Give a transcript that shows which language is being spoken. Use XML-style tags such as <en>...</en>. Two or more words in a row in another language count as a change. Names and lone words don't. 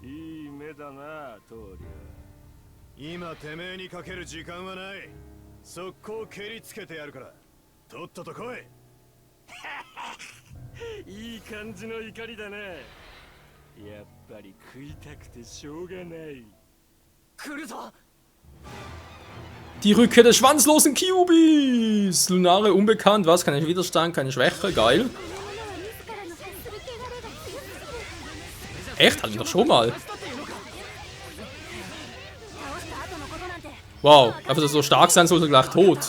<ja>いい目だな、棟梁。今てめえにかける時間はない。速攻蹴りつけてやるから、とっとと来い。いい感じの怒りだな。やっぱり食いたくてしょうがない。来るぞ。</ja> <de>Die Rückkehr des schwanzlosen Kyubis! Lunare unbekannt, was? Kein Widerstand, keine Schwäche, geil. Echt? Hatten wir doch schon mal. Wow, einfach, dass er so stark sein sollte, gleich tot.</de>